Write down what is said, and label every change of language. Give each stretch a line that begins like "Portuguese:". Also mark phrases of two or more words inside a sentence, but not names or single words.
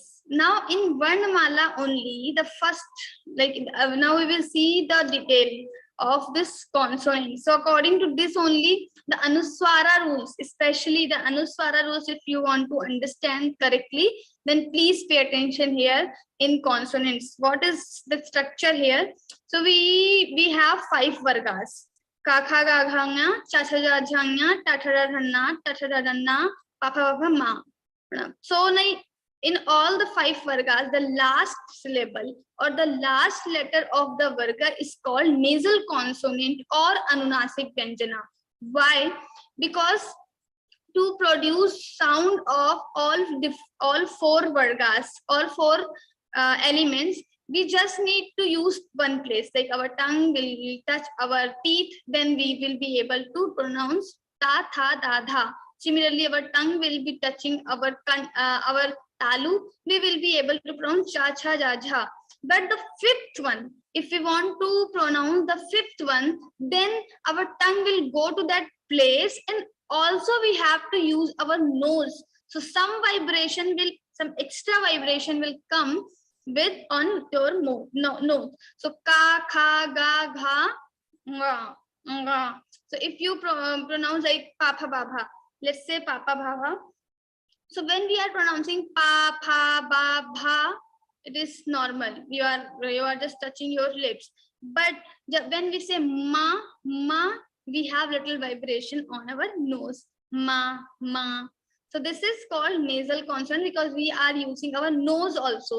English: Now in Varnamala only, the first, like now we will see the detail of this consonant. So according to this only, the Anuswara rules, especially the Anuswara rules, if you want to understand correctly, then please pay attention here in consonants. What is the structure here? So we have 5 vargas.
Sanskrit: Kakha gaghanga, chachaja jhanga, tatara dhanna, tatara dhanna, papa papa ma.
English: So in all the 5 vargas, the last syllable or the last letter of the varga is called nasal consonant or anunasik vyanjana. Why? Because to produce sound of all 4 vargas, all 4 elements, we just need to use one place. Like our tongue will touch our teeth, then we will be able to pronounce ta, tha, da, dha. Similarly, our tongue will be touching our talu, we will be able to pronounce cha, cha, ja, jha. But the 5th one, if we want to pronounce the 5th one, then our tongue will go to that place, and also we have to use our nose. So some extra vibration will come with on your nose.
Sanskrit: So ka, kha, ga, gha, nga, nga.
English: So if you pronounce like papa baba, let's say papa baba. So when we are pronouncing pa, pa, ba, bha, it is normal. You are just touching your lips. But when we say ma, ma, we have little vibration on our nose. Ma, ma. So this is called nasal consonant because we are using our nose also.